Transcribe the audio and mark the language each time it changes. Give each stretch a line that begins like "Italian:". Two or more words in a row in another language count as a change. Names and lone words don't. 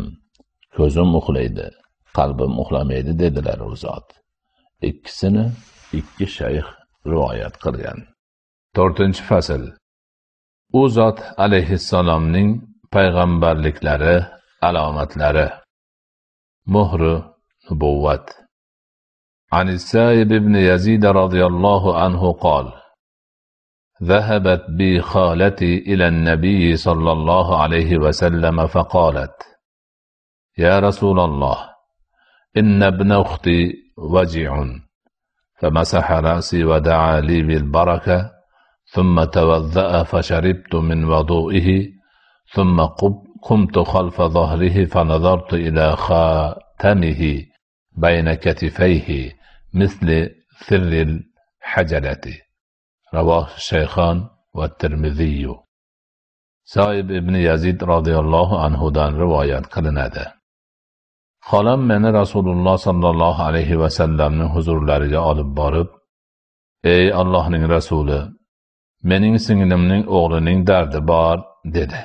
Uzbek: Ko'zim uxlaydi, qalbim uxlamaydi dedilar u zot. Ikkisini 2 shayx rivoyat qilgan. 4-fasl. U zot alayhissalomning payg'ambarliklari alomatlari. Muhri nubuvvat.
Arabic: عن السائب بن يزيد رضي الله عنه قال: ذهبت بي خالتي إلى النبي صلى الله عليه وسلم فقالت: يا رسول الله، إن ابن أختي وجع. فمسح رأسي ودعا لي بالبركة، ثم توضأ فشربت من وضوئه، ثم قمت خلف ظهره فنظرت إلى خاتمه بين كتفيه مثل ثر الحجلة. رواه الشيخان va Tirmiziy.
Uzbek: Soib ibn Yazid radhiyallohu anhudan rivoyat qilinadi. Xolam meni Rasululloh sallallohu alayhi va sallamning huzurlariga olib borib, "Ey Allohning rasuli, mening singlimning o'g'lining dardi bor", dedi.